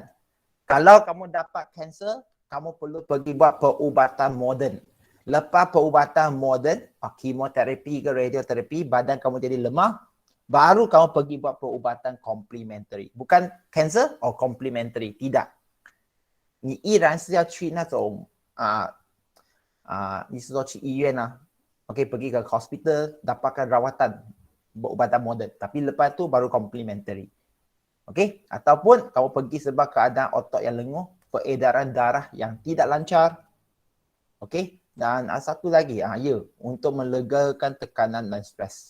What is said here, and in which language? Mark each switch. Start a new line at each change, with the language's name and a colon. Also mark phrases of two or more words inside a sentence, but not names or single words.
Malay: Kalau kamu dapat kanser, kamu perlu pergi buat perubatan moden. Lepas perubatan moden, kemoterapi ke radioterapi, badan kamu jadi lemah, baru kamu pergi buat perubatan komplementari. Bukan cancer komplementari. Tidak.
Chinese: 你依然是要去那种你是说去医院
Malay: pergi ke hospital, dapatkan rawatan perubatan moden. Tapi lepas tu baru komplementari. Okey? Ataupun kamu pergi sebab keadaan otot yang lenguh, peredaran darah yang tidak lancar. Okey? Dan satu lagi, untuk melegakan tekanan dan stres.